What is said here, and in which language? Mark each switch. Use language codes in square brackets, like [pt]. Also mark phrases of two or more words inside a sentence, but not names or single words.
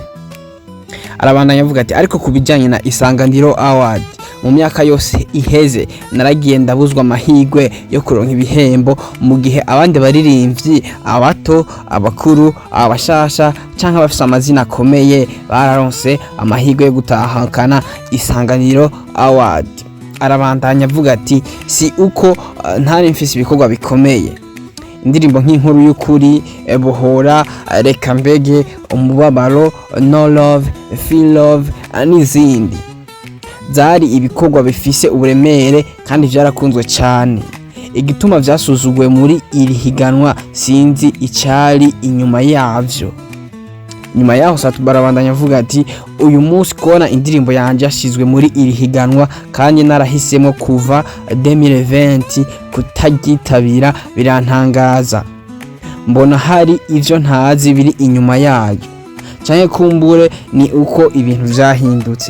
[rn] Arabandanya avuga ati ariko kubijanye na Isanganiro Award mu myaka yose iheze naragiye ndabuzwa amahigwe yo kuronka ibihembo, mu gihe abandi baririmbyi abato abakuru abashasha canke bafise amazina akomeye bararonse amahigwe yo gutahakana Isanganiro Award. Arabandanya avuga ati si uko ntari mfise ibikorwa bikomeye, indirimbo nk'inkuru y'ukuri, bohora, reka mbege, umubabaro, no love, feel love n'izindi zari ibikorwa bifise uburemere kandi vyarakunzwe cyane. Igituma vyasuzugwe muri iri higanwa sinzi icari inyuma yavyo. Nyuma yaho barabandanya avuga ati uyu munsi kubona indirimbo yanje yashizwe muri iri higanwa kandi narahisemo kuva 2020 kutagitabira birantangaza, mbona hari ivyo ntazi biri inyuma yayo canke kumbure ni uko ibintu vyahindutse.